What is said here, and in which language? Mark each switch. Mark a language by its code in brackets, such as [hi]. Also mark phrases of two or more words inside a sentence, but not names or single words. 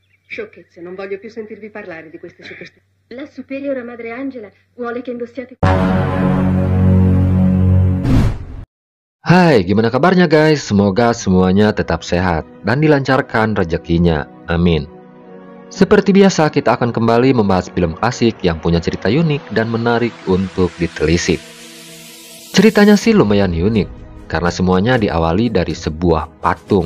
[it] Sciocchezze, non voglio più sentirvi parlare di queste superstizioni. La superiora Madre Angela vuole che indossiate... [id] Hai, gimana kabarnya guys? Semoga semuanya tetap sehat dan dilancarkan rezekinya. Amin. Seperti biasa, kita akan kembali membahas film klasik yang punya cerita unik dan menarik untuk ditelisik. Ceritanya sih lumayan unik, karena semuanya diawali dari sebuah patung.